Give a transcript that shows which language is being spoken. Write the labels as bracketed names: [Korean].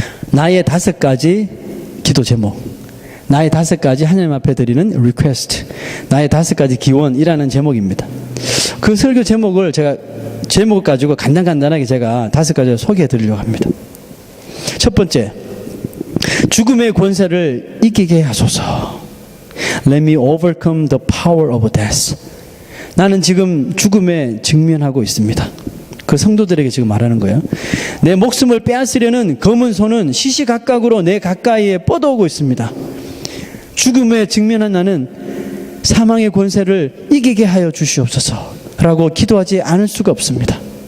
[Korean] 나의 5가지 기도 제목, 나의 5가지 하나님 앞에 드리는 리퀘스트, 나의 5가지 기원이라는 제목입니다. 그 설교 제목을 제목을 가지고 간단하게 제가 5가지를 소개해 드리려고 합니다. 첫 번째, 죽음의 권세를 이기게 하소서. [English] Let me overcome the power of death. [Korean] 나는 지금 죽음에 직면하고 있습니다. 그 성도들에게 지금 말하는 거예요. 내 목숨을 빼앗으려는 검은 손은 시시각각으로 내 가까이에 뻗어오고 있습니다. 죽음에 직면한 나는 사망의 권세를 이기게 하여 주시옵소서 라고 기도하지 않을 수가 없습니다.